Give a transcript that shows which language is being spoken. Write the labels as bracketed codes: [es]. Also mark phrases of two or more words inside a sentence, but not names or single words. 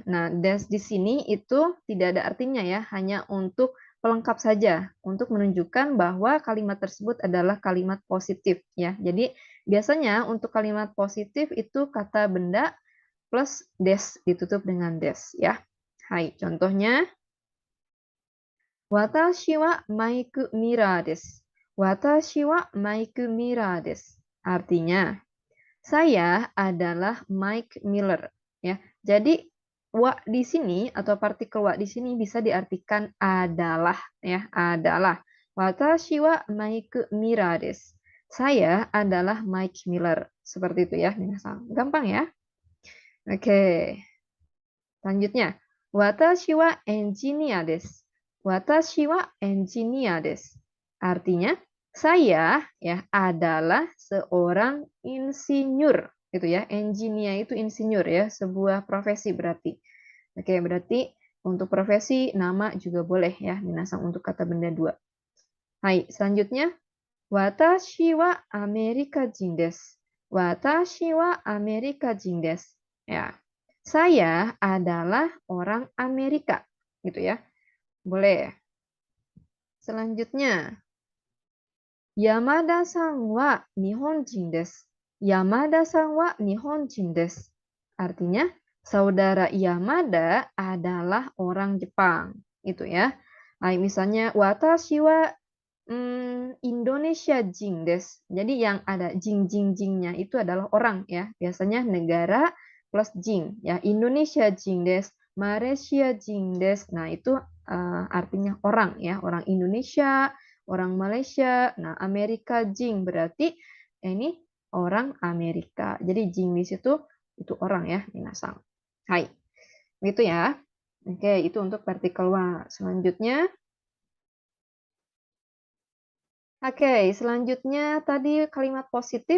[id] Nah, des di sini itu tidak ada artinya ya, hanya untuk pelengkap saja, untuk menunjukkan bahwa kalimat tersebut adalah kalimat positif ya. Jadi biasanya untuk kalimat positif itu kata benda plus des ditutup dengan des ya. [ja] Hai, contohnya 私はマイク・ミラです. 私はマイク・ミラです. [id] Artinya, saya adalah Mike Miller. Ya, jadi wa di sini atau partikel wa di sini bisa diartikan adalah, ya, adalah. [ja] 私はマイク・ミラです. [id] Saya adalah Mike Miller. Seperti itu ya, minasan. Gampang ya. Oke. Selanjutnya, [ja] 私はエンジニアです. 私はエンジニアです. [id] Artinya, saya ya adalah seorang insinyur, gitu ya. Engineer itu insinyur ya, sebuah profesi berarti. Oke, berarti untuk profesi nama juga boleh ya, minasang untuk kata benda dua. [ja] Hai, selanjutnya, 私はアメリカ人です. 私はアメリカ人です. [id] Ya, saya adalah orang Amerika, gitu ya. Boleh. Selanjutnya, [ja] 山田さんは日本人です. 山田さんは日本人です. [id] Artinya, saudara Yamada adalah orang Jepang, gitu ya. [ja] Nah, misalnya, 私はインドネシア人です. [id] Jadi yang ada jing-jing-jingnya itu adalah orang ya. Biasanya negara plus jing ya. [ja] インドネシア人です、マレーシア人です. [id] Nah, itu artinya orang ya. Orang Indonesia, orang Malaysia. Nah, Amerika jing berarti ini orang Amerika. Jadi jing di situ itu orang ya, minasang. Hai. Gitu ya. Oke, itu untuk partikel wa. Selanjutnya Oke, selanjutnya tadi kalimat positif.